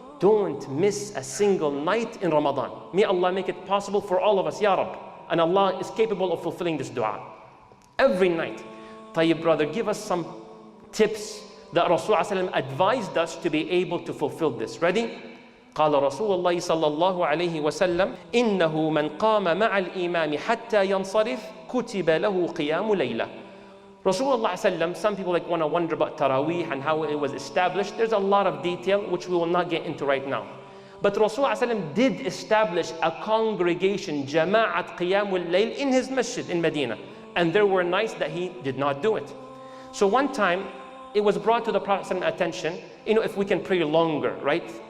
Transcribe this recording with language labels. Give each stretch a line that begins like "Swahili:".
English: Don't miss a single night in Ramadan. May Allah make it possible for all of us, Ya Rab. And Allah is capable of fulfilling this dua. Every night. Tayyib, brother, give us some tips that Rasulullah advised us to be able to fulfill this. Ready?
Arabic: قال رسول الله صلى الله عليه وسلم إنه من قام مع الإمام حتى ينصرف كتب له قيام ليلة.
English: Rasulullah, some people want to wonder about Tarawih and how it was established. There's a lot of detail which we will not get into right now. But Rasulullah did establish a congregation, Jama'at Qiyamul Layl, in his masjid in Medina. And there were nights that he did not do it. So one time, it was brought to the Prophet's attention, if we can pray longer, right?